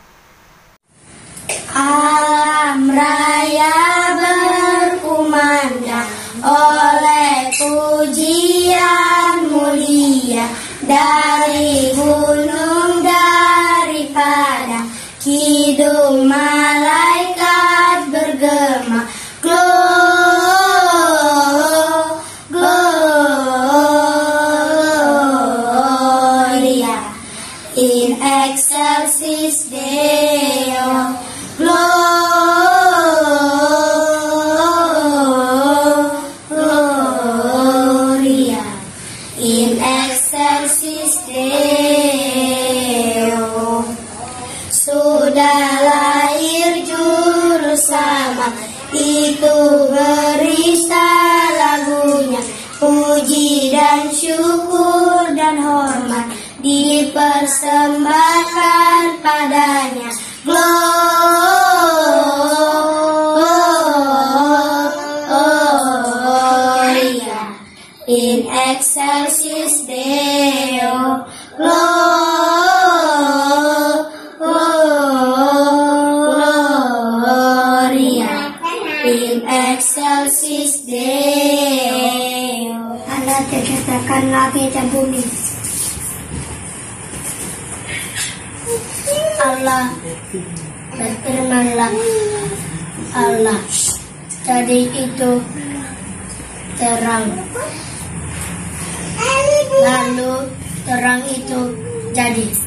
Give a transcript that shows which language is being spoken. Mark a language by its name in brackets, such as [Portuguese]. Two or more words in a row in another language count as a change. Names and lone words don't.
[Indonesian] Alam raya berkumandang oleh pujian mulia dari gunung, daripada kidung malaikat bergema. [Latin] Gloria in excelsis Deo. Gloria in excelsis Deo. [Indonesian] Sudah lahir juru selamat, itu berista lagunya. Puji dan syukur dan hormat dipersembahkan padanya. [Latin] Gloria in excelsis Deo. Gloria in excelsis Deo. [Indonesian] Allah terciptakan langit dan bumi. Allah berfirmanlah, Allah jadi itu terang, lalu terang itu jadi.